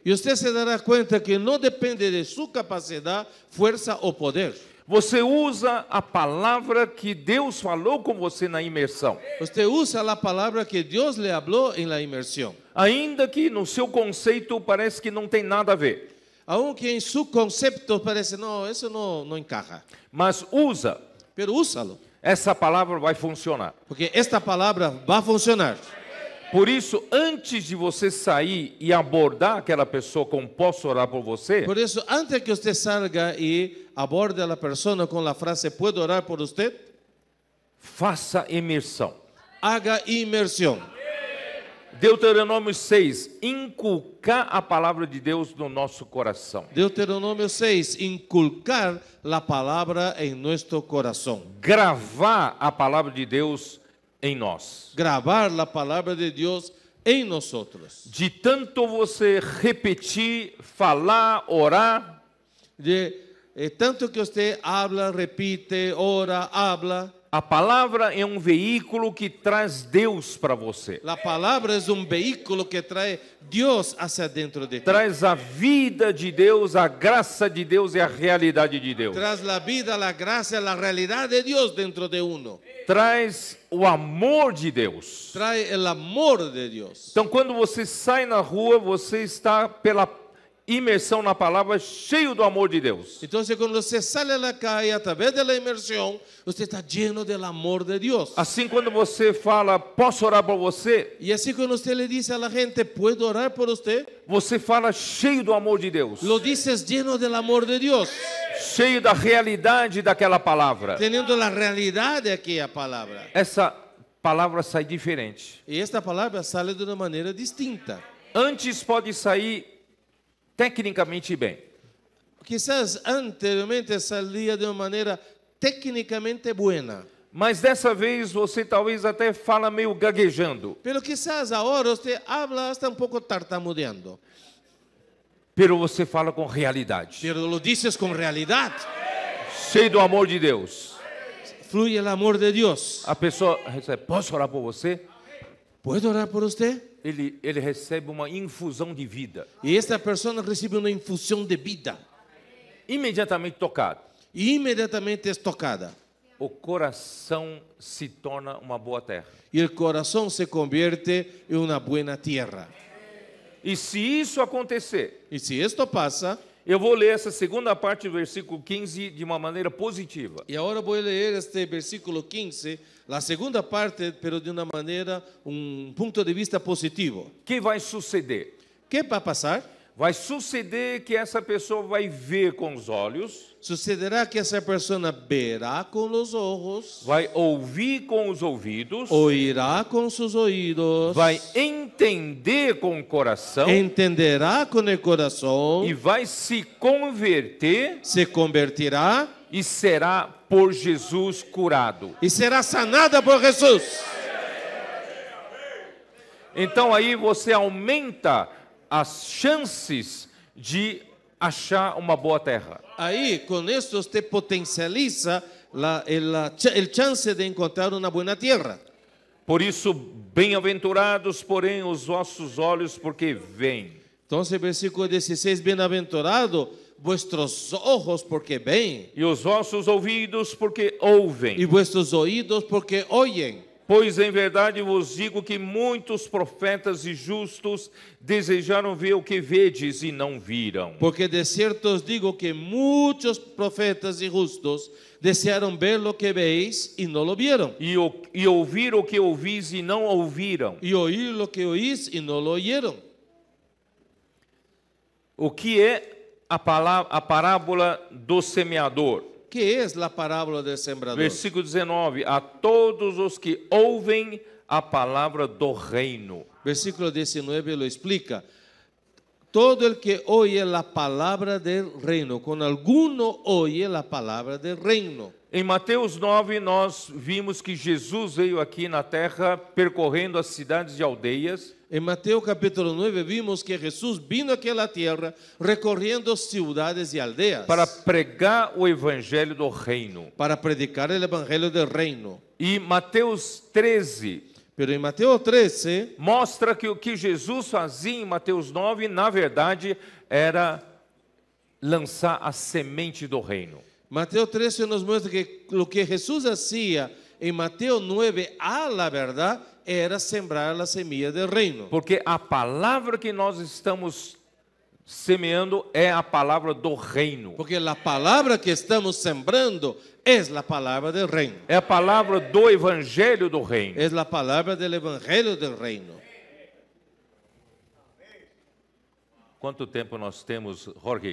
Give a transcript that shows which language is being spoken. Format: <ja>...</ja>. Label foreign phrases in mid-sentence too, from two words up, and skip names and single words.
<es>Y usted se dará cuenta que no depende de su capacidad, fuerza o poder.</es> <pt>Você usa a palavra que Deus falou com você na imersão.</pt> <es>Usted usa la palabra que Dios le habló en la inmersión.</es> <pt>Ainda que no seu conceito parece que não tem nada a ver.</pt> <es>Aunque en su concepto parece, no, eso no encaja.</es> <pt>Mas usa.</pt> <es>Pero úsalo.</es> <pt>essa palavra vai funcionar.</pt> <es>Porque esta palavra va a funcionar.</es> <pt>Por isso, antes de você sair e abordar aquela pessoa com posso orar por você,</pt> <es>Por eso, antes que usted salga y aborde a la persona con la frase ¿puedo orar por usted?</es> <pt>faça imersão.</pt> <es>Haga inmersión.</es> <pt>Deuteronômio 6, inculcar a palavra de Deus no nosso coração.</pt> <es>Deuteronomio 6, inculcar la palabra en nuestro corazón.</es> <pt>Gravar a palavra de Deus em nós.</pt> <es>Grabar la palabra de Dios en nosotros.</es> <pt>De tanto você repetir, falar, orar,</pt> <es>Tanto que usted habla, repite, ora, habla.</es> <pt>a palavra é um veículo que traz Deus para você.</pt> <es>La palabra es un vehículo que trae Dios hacia dentro de ti.</es> <pt>Traz a vida de Deus, a graça de Deus e a realidade de Deus.</pt> <es>Tras la vida, la gracia, la realidad de Dios dentro de uno.</es> <pt>Traz o amor de Deus.</pt> <es>Trae el amor de Dios.</es> <pt>Então, quando você sai na rua, você está pela imersão na palavra, cheio do amor de Deus.</pt> <es>Entonces, cuando usted sale a la calle a través de la inmersión, usted está lleno del amor de Dios.</es> <pt>Assim, quando você fala, posso orar por você?</pt> <es>Y así cuando usted le dice a la gente, ¿puedo orar por usted?</es> <pt>Você fala cheio do amor de Deus.</pt> <es>Lo dices lleno del amor de Dios,</es> <pt>Cheio da realidade daquela palavra.</pt> <es>teniendo la realidad de aquella palabra.</es> <pt>Essa palavra sai diferente.</pt> <es>Y esta palabra sale de una manera distinta.</es> <pt>Antes pode sair tecnicamente bem.</pt> <es>Quizás anteriormente salía de una manera técnicamente buena,</es> <pt>Mas dessa vez você talvez até fala meio gaguejando.</pt> <es>pero quizás ahora usted habla hasta un poco tartamudeando,</es> <pt>Pero você fala com realidade.</pt> <es>pero lo dices con realidad.</es> <pt>Cheio do amor de Deus.</pt> <es>Fluye el amor de Dios.</es> <pt>A pessoa recebe, posso orar por você?</pt> <es>¿Puedo orar por usted?</es> <pt>Ele recebe uma infusão de vida.</pt> <es>Y esta persona recibe una infusión de vida</es> <pt>Imediatamente tocado.</pt> <es>y inmediatamente es tocada.</es> <pt>O coração se torna uma boa terra.</pt> <es>Y el corazón se convierte en una buena tierra.</es> <pt>E se isso acontecer,</pt> <es>Y si esto pasa,</es> <pt>eu vou ler essa segunda parte do versículo 15 de uma maneira positiva.</pt> <es>y ahora voy a leer este versículo 15, la segunda parte, pero de una manera, un punto de vista positivo.</es> <pt>O que vai suceder?</pt> <es>¿Qué va a pasar?</es> <pt>Vai suceder que essa pessoa vai ver com os olhos,</pt> <es>Sucederá que esa persona verá con los ojos,</es> <pt>vai ouvir com os ouvidos,</pt> <es>oirá con sus oídos,</es> <pt>vai entender com o coração</pt> <es>entenderá con el corazón,</es> <pt>e vai se converter</pt> <es>se convertirá</es> <pt>e será por Jesus curado.</pt> <es>y será sanada por Jesús.</es> <pt>Então aí você aumenta as chances de achar uma boa terra.</pt> <es>Ahí, con esto usted potencializa el chance de encontrar una buena tierra.</es> <pt>Por isso, bem-aventurados, porém, os vossos olhos, porque veem.</pt> <es>Entonces, versículo 16, bienaventurado vuestros ojos porque ven</es> <pt>E os vossos ouvidos, porque ouvem.</pt> <es>y vuestros oídos porque oyen.</es> <pt>Pois em verdade vos digo que muitos profetas e justos desejaram ver o que vedes e não viram.</pt> <es>Porque de cierto os digo que muchos profetas y justos desearon ver lo que veis y no lo vieron.</es> <pt>E ouvir o que ouvis e não ouviram.</pt> <es>Y oír lo que oís y no lo oyeron.</es> <pt>O que é a parábola do semeador?</pt> <es>¿Qué es la parábola del sembrador?</es> <pt>Versículo 19. A todos os que ouvem a palavra do reino.</pt> <es>Versículo 19 lo explica. Todo el que oye la palabra del reino, con alguno oye la palabra del reino.</es> <pt>Em Mateus 9, nós vimos que Jesus veio aqui na terra percorrendo as cidades e aldeias.</pt> <es>En Mateo capítulo 9 vimos que Jesús vino aquí a la tierra recorriendo ciudades y aldeas</es> <pt>Para pregar o evangelho do reino.</pt> <es>para predicar el evangelio del reino.</es> <pt>E Mateus 13</pt> <es>Pero en Mateo 13</es> <pt>mostra que o que Jesus fazia em Mateus 9, na verdade, era lançar a semente do reino.</pt> <es>Mateo 13 nos muestra que lo que Jesús hacía en Mateo 9 a la verdad era sembrar la semilla del reino.</es> <pt>Porque a palavra que nós estamos semeando é a palavra do reino. Porque a palavra que estamos sembrando é a palavra do reino. É a palavra do evangelho do reino. É a palavra do evangelho do reino. Quanto tempo nós temos, Jorge?</pt>